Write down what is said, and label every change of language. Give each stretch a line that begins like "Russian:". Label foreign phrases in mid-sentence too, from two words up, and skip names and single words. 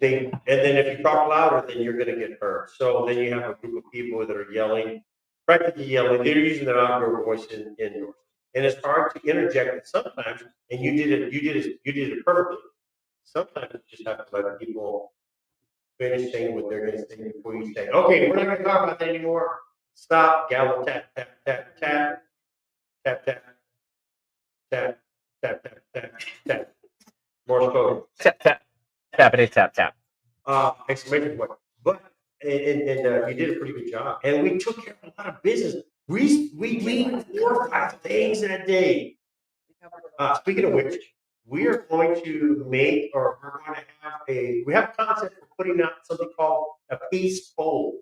English: they and then if you talk louder, then you're gonna get hurt. So then you have a group of people that are yelling, practically yelling, they're using their outdoor voice indoors. And it's hard to interject it sometimes, and you did it perfectly. Sometimes you just have to let people finish saying what they're gonna say before you say, okay, we're not gonna talk about that anymore. Stop, gavel, tap, tap, tap, tap, tap, tap, tap, tap, tap, tap, tap. Morse code. Tap tap tappity tap tap. Exclamation point. But you did a pretty good job, and we took care of a lot of business. We did like 4 or 5 things in a day. Speaking of which, we are going to make, or we're going to we have a concept for putting out something called a peace poll